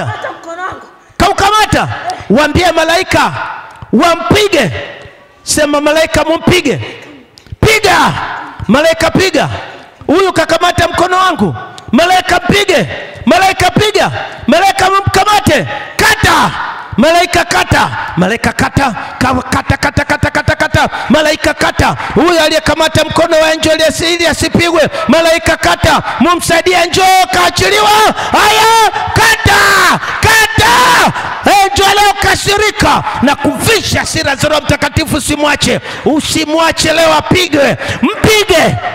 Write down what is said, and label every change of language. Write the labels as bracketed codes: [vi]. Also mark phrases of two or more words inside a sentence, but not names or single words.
[sw] Hata mkono wangu. Kaukamata. Waambie malaika wampige. Sema malaika mumpige. Piga. Malaika piga. Huyu kakamata mkono wangu. Malaika mpige. Malaika piga. Malaika mkamate. Kata. Malaika kata. Malaika kata. Kata kata kata kata kata. Malaika kata. Huyu aliyekamata mkono wa Angel ili asipigwe. Malaika kata. Mumsaidie njoo kaachiliwa. Haya, kata. Kata. Angel leo kasirika na kuvisha hasira za Roho Mtakatifu. Usimwache. Usimwache leo apigwe. Mpige.